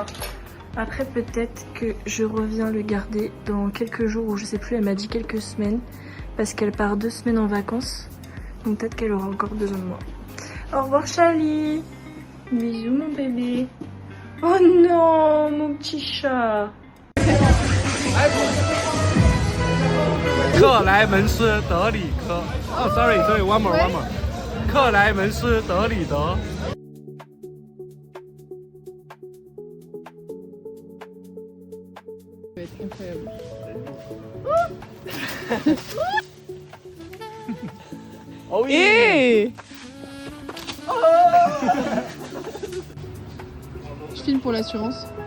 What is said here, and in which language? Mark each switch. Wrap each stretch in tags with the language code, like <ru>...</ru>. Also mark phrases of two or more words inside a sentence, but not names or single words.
<fr>Après peut-être que je reviens le garder dans quelques jours, ou je sais plus, elle m'a dit quelques semaines. Parce qu'elle part 2 semaines en vacances. Donc peut-être qu'elle aura encore besoin de moi. Au revoir Charlie! Bisous mon bébé. Oh non, mon petit chat.</fr> <en>克莱门斯德里科。Oh, sorry, one more. 克莱门斯德里德。</en> <fr>Ça va être incroyable. Oh oui. Hey Je filme pour l'assurance.</fr>